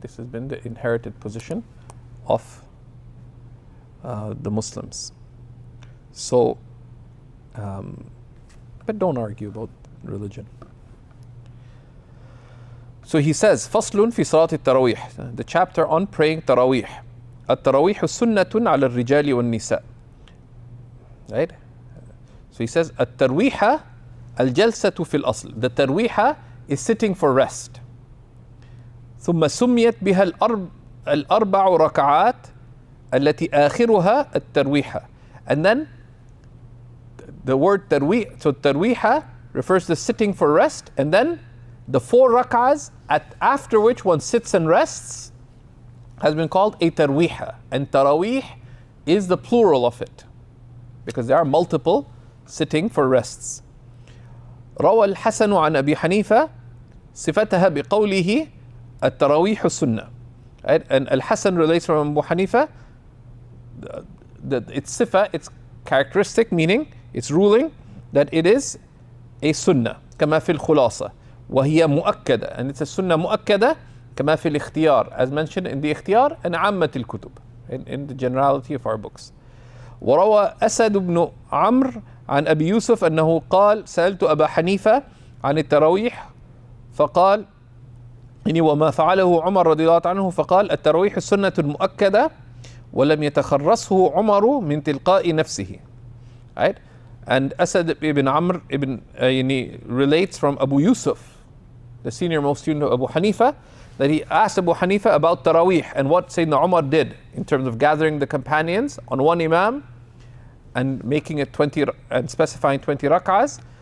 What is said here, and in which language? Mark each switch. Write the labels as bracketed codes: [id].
[en] This has been the inherited position of the Muslims. So, but don't argue about religion. So he says, [ar] فصل في صلاة التراويح, [en] the chapter on praying Tarawih. [ar] التراويح سنة على الرجال والنساء. [en] Right? [ar] So he says, الترويحة الجلسة في الأصل. [en] The ترويحة is sitting for rest. [ar] ثم سميت بها الأربع ركعات التي آخرها الترويحة. [en] And then the word tarwih, so tarwiha refers to sitting for rest, and then the 4 rak'ahs after which one sits and rests has been called a tarwiha. And tarawih is the plural of it, because there are multiple sitting for rests. [ar] روى الحسن عن أبي حنيفة صفتها بقوله التراويح السنة. [en] Right? And Al-Hasan relates from Abu Hanifa that its sifa, its characteristic, meaning its ruling, that it is a sunnah [ar] كما في الخلاصة وهي مؤكدة, [en] and it's a sunnah [ar] مؤكدة كما في الاختيار, [en] as mentioned in the اختيار and [ar] عامة الكتب, [en] in the generality of our books. [ar] وروى أسد بن عمرو عن أبي يوسف أنه قال سألت أبا حنيفة عن التراويح فقال إني وما فعله عمر رضي الله عنه فقال التراويح السنة المؤكدة ولم يتخرصه عمر من تلقاء نفسه. [en] Right? And Asad ibn Amr relates from Abu Yusuf, the senior most student of Abu Hanifa, that he asked Abu Hanifa about Tarawih and what Sayyidina Umar did in terms of gathering the companions on one Imam and making it 20 and specifying 20 rak'ahs.